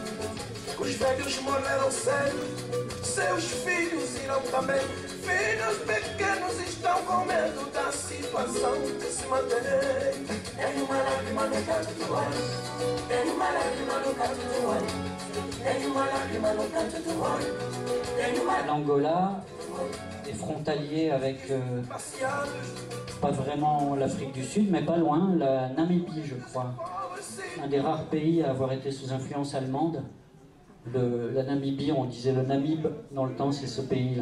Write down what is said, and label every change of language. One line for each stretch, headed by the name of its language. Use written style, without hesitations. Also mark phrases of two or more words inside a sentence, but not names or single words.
Portuguese: Os velhos morreram cedo, seus filhos irão também. Filhos pequenos estão com medo da situação que se mantém. Tem uma lágrima no canto do olho, tem uma lágrima no canto do olho, tem uma lágrima no canto do olho, tem uma.
French: L'Angola est frontalier avec, pas vraiment l'Afrique du Sud, mais pas loin, la Namibie, je crois. Un des rares pays à avoir été sous influence allemande. La Namibie, on disait le Namib, dans le temps, c'est ce pays-là.